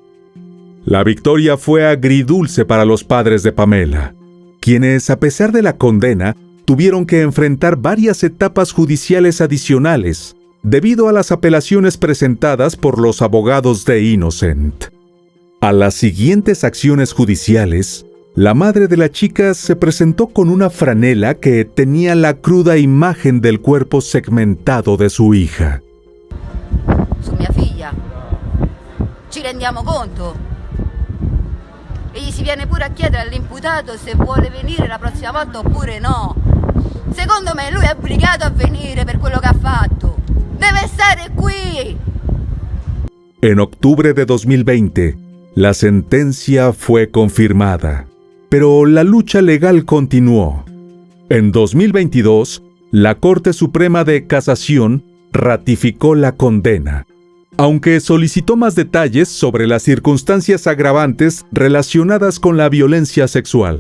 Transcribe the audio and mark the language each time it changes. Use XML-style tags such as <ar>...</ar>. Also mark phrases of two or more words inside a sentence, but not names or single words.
<es>La victoria fue agridulce para los padres de Pamela, quienes, a pesar de la condena, tuvieron que enfrentar varias etapas judiciales adicionales, debido a las apelaciones presentadas por los abogados de Innocent. A las siguientes acciones judiciales, la madre de la chica se presentó con una franela que tenía la cruda imagen del cuerpo segmentado de su hija.</es> <it>Su mia figlia. Ci rendiamo conto? E gli si viene pure a chiedere all'imputato se vuole venire la prossima volta oppure no. Secondo me lui è obbligato a venire per quello che ha fatto. Deve stare qui.</it> <es>En octubre de 2020, la sentencia fue confirmada, pero la lucha legal continuó. En 2022, la Corte Suprema de Casación ratificó la condena, aunque solicitó más detalles sobre las circunstancias agravantes relacionadas con la violencia sexual.</es>